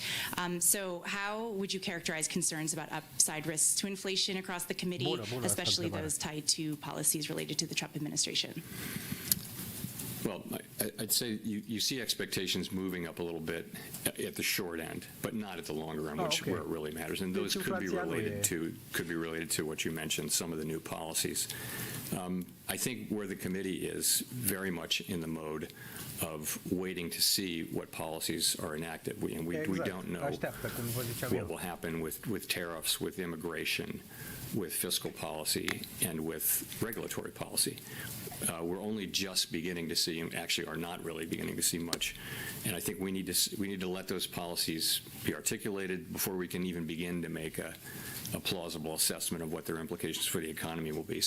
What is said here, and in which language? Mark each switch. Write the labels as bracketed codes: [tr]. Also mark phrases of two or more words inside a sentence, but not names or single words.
[en] So how would you characterize concerns about upside risks to inflation across the committee, especially those tied to policies related to the Trump administration? Well, I'd say you see expectations moving up a little bit at the short end, but not at the longer end, okay. where it really matters. And those [ro] Deci [en] could be [ro] inflația nu [en] related to what you mentioned, some of the new policies. I think where the committee is very much in the mode of waiting to see what policies are enacted. We don't know [ro] Așteaptă, cum vă ziceam [en] what [ro] eu. [en] will happen with tariffs, with immigration, with fiscal policy, and with regulatory policy. We're only just beginning to see, and actually are not really beginning to see much. And I think we need to let those policies be articulated before we can even begin to make a plausible assessment of what their implications for the economy will be.